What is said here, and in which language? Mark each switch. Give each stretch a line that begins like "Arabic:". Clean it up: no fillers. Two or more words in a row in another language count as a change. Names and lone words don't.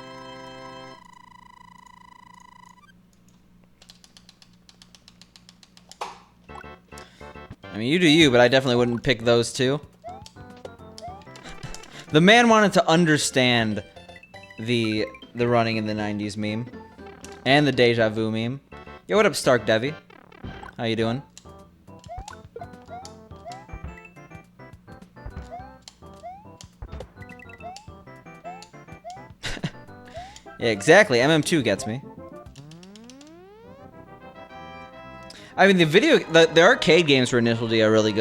English: I mean, you do you, but I definitely wouldn't pick those two. The man wanted to understand the running in the 90s meme and the deja vu meme. Yo, what up, Stark Devi? How you doing? Yeah, exactly. MM2 gets me. I mean, the arcade games for Initial D are really good.